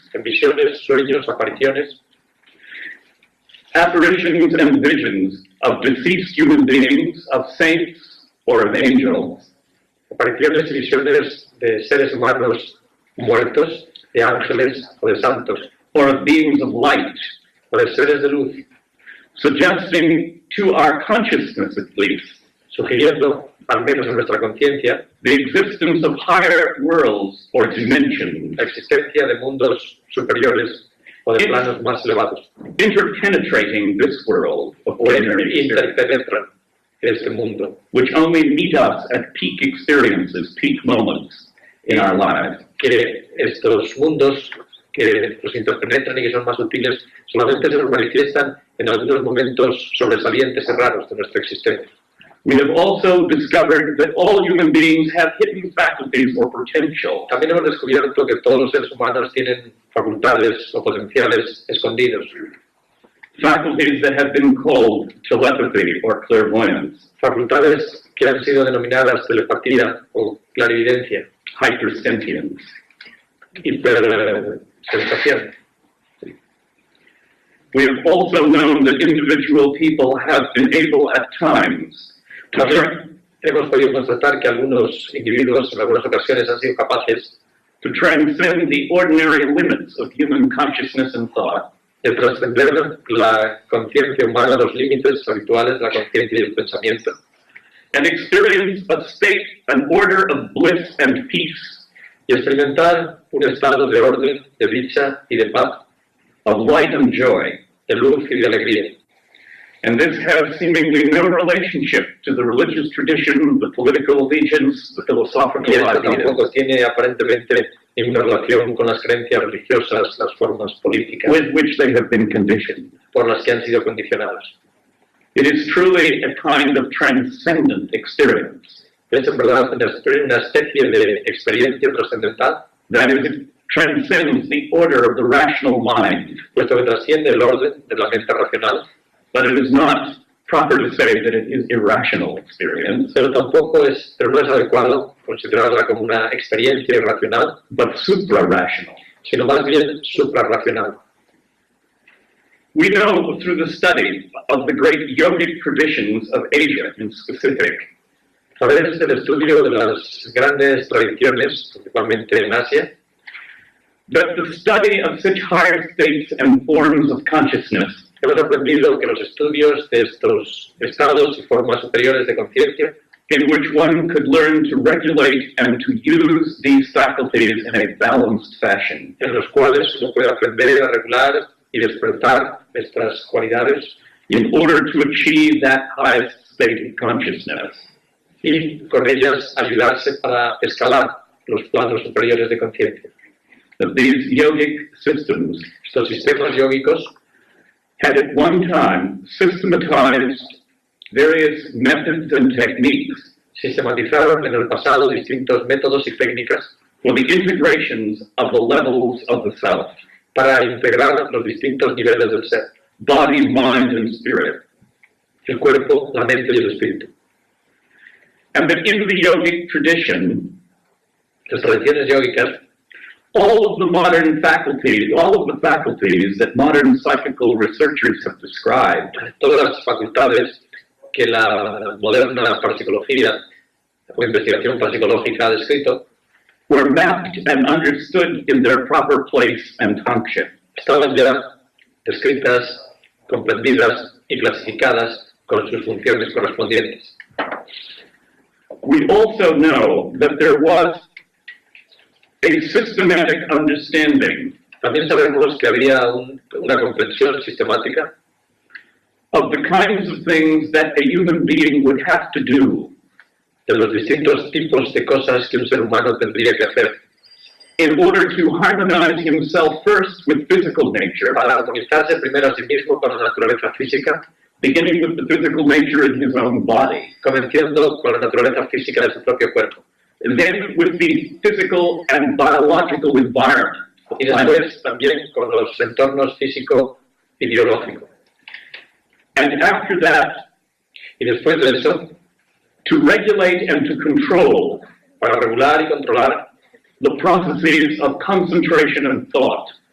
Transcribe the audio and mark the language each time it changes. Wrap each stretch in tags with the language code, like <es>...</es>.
<es>en visiones, sueños, apariciones,</es> <en>and visions of deceased human beings, of saints, or of angels.</en> <es>apariciones y visiones de seres humanos muertos, de ángeles o de santos,</es> <en>or of beings of light,</en> <es>o de seres de luz,</es> <en>suggesting to our consciousness at least</en> <es>sugiriendo, al menos en nuestra conciencia,</es> <en>the existence of higher worlds or dimensions,</en> <es>la existencia de mundos superiores o de planos más elevados,</es> <en>interpenetrating this world of</en> <es>que</es> <en>ordinary experience,</en> <es>interpenetran este mundo,</es> <en>which only meet us at peak experiences, peak moments in our lives.</en> <es>que estos mundos que los interpenetran y que son más sutiles solamente se nos manifiestan en algunos momentos sobresalientes y raros de nuestra existencia.</es> <en>We have also discovered that all human beings have hidden faculties or potential.</en> <es>También hemos descubierto que todos los seres humanos tienen facultades o potenciales escondidos,</es> <en>Faculties that have been called telepathy or clairvoyance.</en> <es>facultades que han sido denominadas telepatía o clarividencia,</es> <en>hypersentience.</en> <es>hipersensación.</es> <en>We have also known that individual people have been able at times to</en> <es>Hemos podido constatar que algunos individuos en algunas ocasiones han sido capaces</es> <en>to transcend the ordinary limits of human consciousness and thought,</en> <es>de trascender la conciencia humana, los límites habituales de la conciencia y el pensamiento,</es> <en>and experience a state, an order of bliss and peace,</en> <es>y experimentar un estado de orden, de dicha y de paz,</es> <en>of light and joy.</en> <es>de luz y de alegría.</es> <en>And this has seemingly no relationship to the religious tradition, the political allegiance, the philosophical</en> <es>Y esto</es> <en>ideas</en> <es>tampoco tiene aparentemente ninguna relación con las creencias religiosas, las formas políticas</es> <en>with which they have been conditioned.</en> <es>por las que han sido condicionadas.</es> <en>It is truly a kind of transcendent experience.</en> <es>Es en verdad una especie de experiencia trascendental,</es> <en>That is, it transcends the order of the rational mind.</en> <es>puesto que trasciende el orden de la mente racional,</es> <en>But it is not proper to say that it is irrational experience,</en> <es>pero no es adecuado considerarla como una experiencia irracional,</es> <en>but supra-rational.</en> <es>sino más bien suprarracional.</es> <en>We know through the study of the great yogic traditions of Asia in specific,</en> <es>A través del estudio de las grandes tradiciones, principalmente en Asia,</es> <en>that the study of such higher states and forms of consciousness</en> <es>hemos aprendido que los estudios de estos estados y formas superiores de conciencia,</es> <en>in which one could learn to regulate and to use these faculties in a balanced fashion,</en> <es>en los cuales uno puede aprender a regular y despertar nuestras cualidades</es> <en>in order to achieve that highest state of consciousness.</en> <es>y con ellas ayudarse para escalar los planos superiores de conciencia.</es> <en>That these yogic systems</en> <es>Estos sistemas yógicos</es> <en>had at one time systematized various methods and techniques</en> <es>sistematizaron en el pasado distintos métodos y técnicas</es> <en>for the integrations of the levels of the self,</en> <es>para integrar los distintos niveles del ser,</es> <en>body, mind, and spirit.</en> <es>el cuerpo, la mente y el espíritu.</es> <en>And that in the yogic tradition,</en> <es>Las tradiciones yógicas,</es> <en>all of the modern faculties, all of the faculties that modern psychical researchers have described</en> <es>todas las facultades que la moderna parapsicología o investigación parapsicológica ha descrito,</es> <en>were mapped and understood in their proper place and function.</en> <es>estaban ya descritas, comprendidas y clasificadas con sus funciones correspondientes.</es> <en>We also know that there was a systematic understanding</en> <es>También sabemos que había una comprensión sistemática</es> <en>of the kinds of things that a human being would have to do</en> <es>de los distintos tipos de cosas que un ser humano tendría que hacer</es> <en>in order to harmonize himself first with physical nature,</en> <es>para armonizarse primero a sí mismo con la naturaleza física,</es> <en>beginning with the physical nature in his own body,</en> <es>comenzando con la naturaleza física de su propio cuerpo,</es> <en>and then with the physical and biological environment.</en> <es>y después también con los entornos físico y biológico.</es> <en>And after that,</en> <es>Y después de eso,</es> <en>to regulate and to control</en> <es>para regular y controlar</es> <en>the processes of concentration and thought,</en>